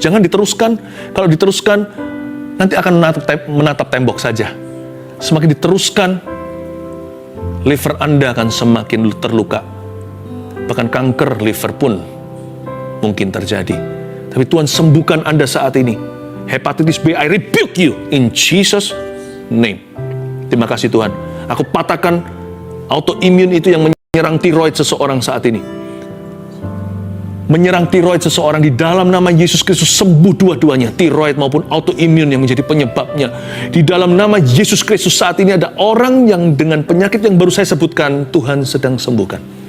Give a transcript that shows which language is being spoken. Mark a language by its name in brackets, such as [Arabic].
[Indonesian] Jangan diteruskan. Kalau diteruskan, nanti akan menatap tembok saja. Semakin diteruskan, liver Anda akan semakin terluka. Bahkan kanker liver pun mungkin terjadi. Tapi Tuhan sembuhkan Anda saat ini. [English] Hepatitis B, I rebuke you in Jesus name. [Indonesian] Terima kasih Tuhan. Aku patahkan autoimmune itu yang menyerang tiroid seseorang saat ini. Menyerang tiroid seseorang di dalam nama Yesus Kristus, sembuh dua-duanya, tiroid maupun autoimmune yang menjadi penyebabnya. Di dalam nama Yesus Kristus saat ini ada orang yang dengan penyakit yang baru saya sebutkan, Tuhan sedang sembuhkan.